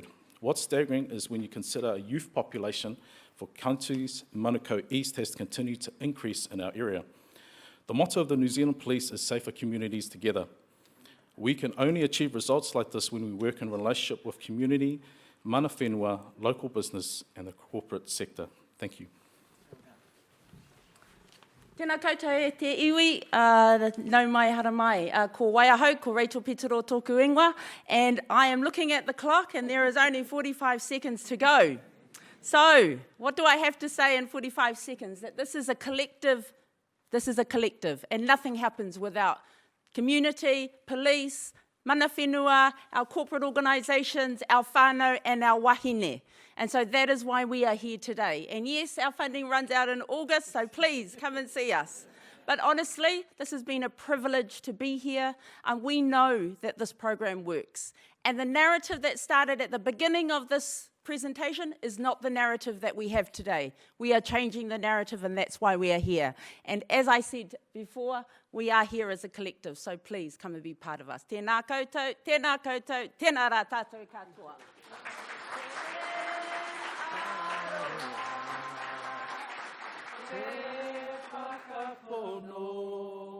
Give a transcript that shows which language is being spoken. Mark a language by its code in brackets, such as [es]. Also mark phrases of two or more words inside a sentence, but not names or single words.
[en] What's staggering is when you consider a youth population for counties Manukau East has continued to increase in our area. The motto of the New Zealand Police is safer communities together. We can only achieve results like this when we work in relationship with community, [mi] mana whenua, [en] local business and the corporate sector. Thank you. [mi] Tēnā koutou e te iwi, nau mai hara mai. Ko Waiahau, ko Rachel Petero tōku ingoa, [en] and I am looking at the clock and there is only 45 seconds to go. So, what do I have to say in 45 seconds? That this is a collective, and nothing happens without community, police, [mi] mana whenua, [en] our corporate organisations, our whānau and our wahine. And so that is why we are here today. And yes, our funding runs out in August, so please come and see us. But honestly, this has been a privilege to be here, and we know that this program works. And the narrative that started at the beginning of this presentation is not the narrative that we have today. We are changing the narrative, and that's why we are here. And as I said before, we are here as a collective, so please come and be part of us. [mi] Tēnā koutou, tēnā koutou, tēnā rā tātou katoa. Te whakapono.